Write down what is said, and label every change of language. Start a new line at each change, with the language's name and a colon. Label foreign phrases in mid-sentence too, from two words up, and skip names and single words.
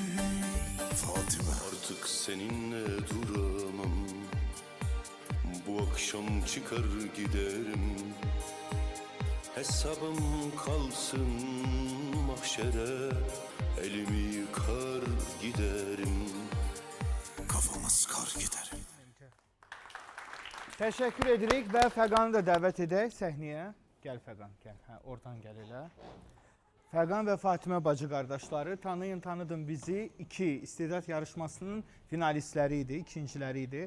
Turkish: Fatime, artık seninle duramam. Bu akşam çıkar giderim. Hesabım kalsın mahşere, elimi yıkar giderim. Kafama sıkar giderim.
Azerbaijani: Təşəkkür edirik və Fəqanı da dəvət edək səhnəyə. Gəl Fəqan, gəl. Hə, oradan gəl elə. Fəqan və Fatimə bacı qardaşları, tanıyın, tanıdın bizi. 2 istedad yarışmasının finalistləri idi, ikinciləri idi.